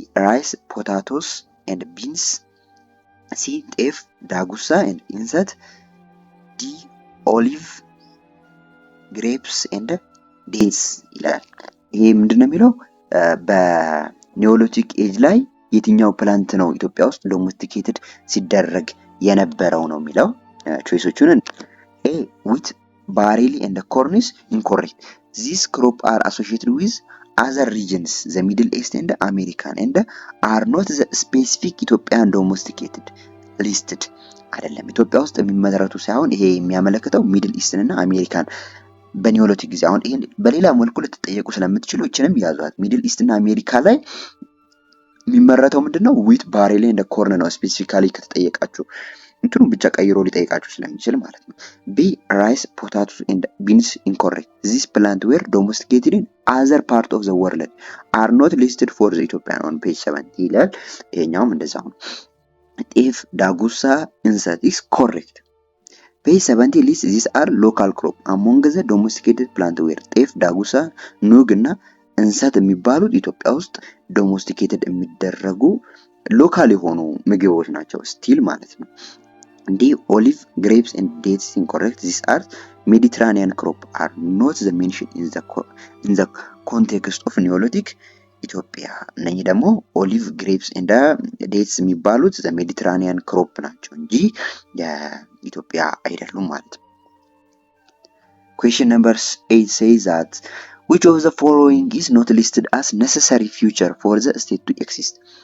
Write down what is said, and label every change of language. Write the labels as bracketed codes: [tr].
[en] Rice, potatoes and beans. C. [am] ጤፍ, ዳጉሳ and እንሰት. [en] D. olive, grapes and dates [am] ይላል። ይሄ ምንድነው የሚለው በኒዮሊቲክ ኤጅ ላይ የትኛው ፕላንት ነው ኢትዮጵያ ውስጥ ዶሜስቲኬትድ ሲደረግ የነበረው ነው የሚለው። ቾይሶቹን A. [en] wheat, barley and corn is incorrect. These crops are associated with other regions, the Middle East and American, and are not the specific Ethiopian domesticated listed. [am] አይደለም ኢትዮጵያ ውስጥ የሚመረቱ ሳይሆን ይሄ የሚያመለክተው ሚድል ኢስትን እና አሜሪካን በኒዮሊቲክ ጊዜ። አሁን ይሄን በሌላ መልኩ ልትጠየቁ ስለምትችሉ እችንም ያዟት። ሚድል ኢስት እና አሜሪካ ላይ የሚመረተው ምንድነው? ዊት፣ ባሬሊ እንደ ኮርን ነው። ስፔሲፊካሊ ከተጠየቃችሁ እንትኑ ብቻ ቀይሮ ሊጠይቃችሁ ስለሚችል ማለት ነው። ቢ ራይስ፣ ፖታቶስ ኤንድ ቢንስ ኢንኮሬክት። ዚስ ፕላንት ዌር ዶሜስቲኬትድ ኢን አዘር ፓርት ኦፍ ዘ ወርልድ አር ኖት ሊስትድ ፎር ዘ ኢትዮጵያን ኦን ፔጅ 70 ይላል። ይሄኛውም እንደዛው ነው። ጤፍ፣ ዳጉሳ፣ እንሰት [en] is correct. Page 70 lists these are local crop among the domesticated plant where [am] ጤፍ፣ ዳጉሳ፣ ኑግ እና እንሰት የሚባሉት ኢትዮጵያ ውስጥ ዶሜስቲኬትድ የሚደረጉ ሎካል የሆኑ ምግቦች ናቸው ስቲል ማለት ነው። D. [en] olive, grapes and dates is incorrect. These are Mediterranean crop are not the mentioned in the context of Neolithic ኢትዮጵያ። [am] እነኚህ ደግሞ ኦሊቭ፣ ግሬፕስ እንደ ዴትስ የሚባሉት ሜዲትራኒያን ክሮፕ ናቸው እንጂ የኢትዮጵያ አይደሉም ማለት ነው። [en] Question number 8 says that which of the following is not listed as necessary feature for the state to exist?